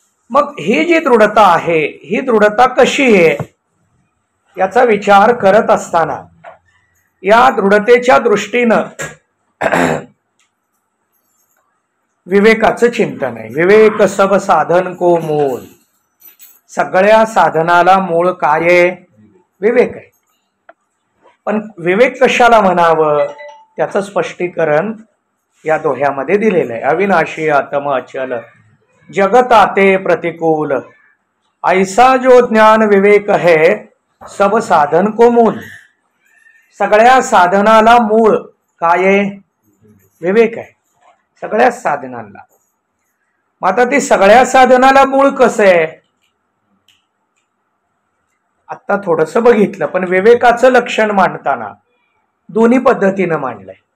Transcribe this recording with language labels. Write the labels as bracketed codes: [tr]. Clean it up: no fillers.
[mr] मग ही जी दृढता आहे, ही दृढता कशी आहे याचा विचार करत असताना या दृढतेच्या दृष्टीनं विवेकाचं चिंतन आहे. [hi] विवेक सब साधन को मूल. [mr] सगळ्या साधनाला मूळ काय आहे? विवेक आहे. पण विवेक कशाला म्हणावं त्याचं स्पष्टीकरण या दोह्यामध्ये दिलेलं आहे. [hi] अविनाशी आत्म अचल जगत आते प्रतिकूल ऐसा जो ज्ञान विवेक है सब साधन को मूल. [mr] सगळ्या साधनाला मूळ काय आहे? विवेक आहे. सगळ्या साधनांना. मग आता ती सगळ्या साधनाला मूळ कसं आहे आता थोडंसं बघितलं. पण विवेकाचं लक्षण मांडताना दोन्ही पद्धतीनं मांडलंय.